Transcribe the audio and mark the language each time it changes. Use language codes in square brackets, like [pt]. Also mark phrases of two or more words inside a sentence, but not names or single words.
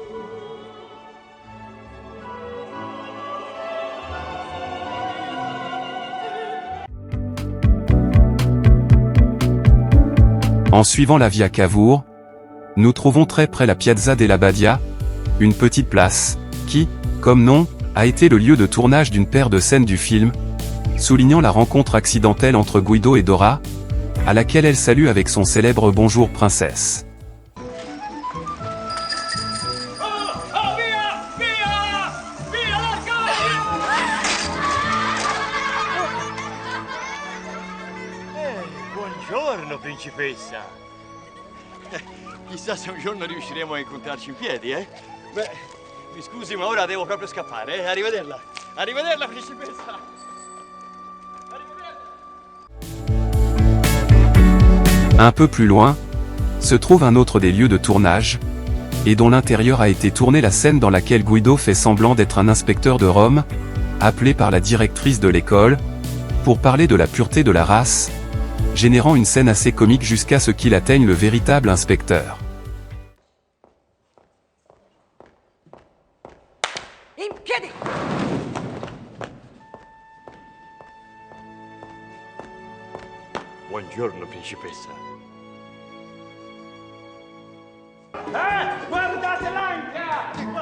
[fr] En suivant la via Cavour, nous trouvons très près la Piazza della Badia, une petite place, qui, comme nom, a été le lieu de tournage d'une paire de scènes du film, soulignant la rencontre accidentelle entre Guido et Dora, à laquelle elle salue avec son célèbre « Bonjour princesse ». [it] Buongiorno, principessa. Chissà se un giorno riusciremo a incontrarci in piedi, eh? Beh, mi scusi, ma ora devo proprio scappare, eh? Arrivederla. Arrivederla, principessa. [fr] Un peu plus loin, se trouve un autre des lieux de tournage, et dont l'intérieur a été tourné la scène dans laquelle Guido fait semblant d'être un inspecteur de Rome, appelé par la directrice de l'école, pour parler de la pureté de la race, générant une scène assez comique jusqu'à ce qu'il atteigne le véritable inspecteur. [it] In piedi! Buongiorno, principessa. Guardate l'anca!